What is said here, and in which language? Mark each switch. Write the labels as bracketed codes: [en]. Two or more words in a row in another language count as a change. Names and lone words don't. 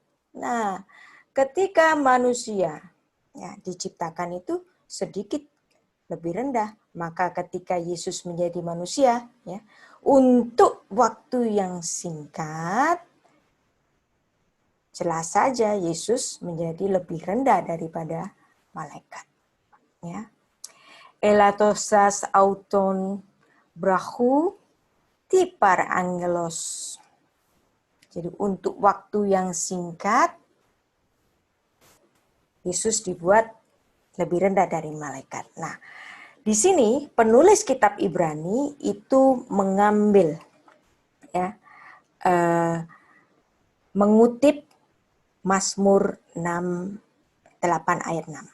[id] Nah, ketika manusia, ya, diciptakan itu sedikit lebih rendah, maka ketika Yesus menjadi manusia, ya, untuk waktu yang singkat, jelas saja Yesus menjadi lebih rendah daripada malaikat. Ya. [el] ἠλάττωσας αὐτὸν βραχύ τι παρ᾽ ἀγγέλους. [id] Jadi untuk waktu yang singkat, Yesus dibuat lebih rendah dari malaikat. Nah, di sini penulis kitab Ibrani itu mengambil, ya, mengutip Mazmur 8 ayat 6.